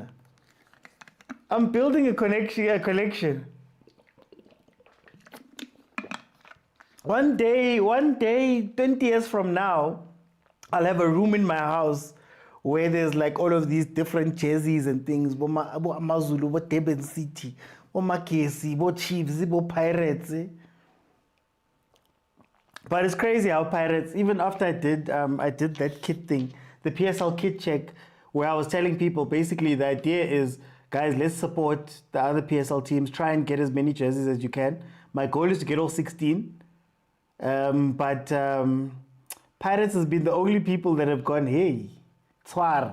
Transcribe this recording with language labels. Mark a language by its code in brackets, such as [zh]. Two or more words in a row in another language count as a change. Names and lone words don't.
[en] I'm building a collection. One day, 20 years from now, I'll have a room in my house where there's like all of these different jerseys and things. Bo Amazulu, bo Durban City, bo Makesi, bo Chiefs, bo Pirates. But it's crazy how Pirates, even after I did that kit thing, the PSL kit check, where I was telling people, basically the idea is, guys, let's support the other PSL teams, try and get as many jerseys as you can. My goal is to get all 16. But Pirates has been the only people that have gone, hey, Tswara.